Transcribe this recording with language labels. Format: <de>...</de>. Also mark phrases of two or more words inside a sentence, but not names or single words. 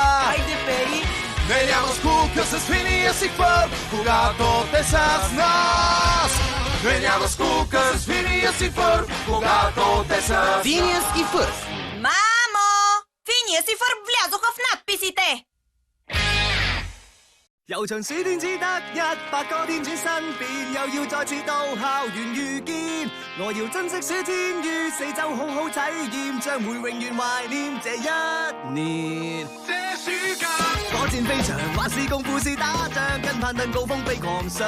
<bg>Хайде, Пери! Не няма скука с Финиас и Фърб, когато те са с нас. Не няма скука с Финиас и Фърб, когато те са с Phineas и Ferb. Мамо! Финиас и Фърб влязоха в надписите!</bg> <yue>悠長暑天只得100個天轉身變，又要再次到校園遇見。我要珍惜暑天於四周好好體驗，將會永遠懷念這一年。這暑假，火箭飛翔，還是功夫是打仗，跟攀登高峰飛狂上。</yue>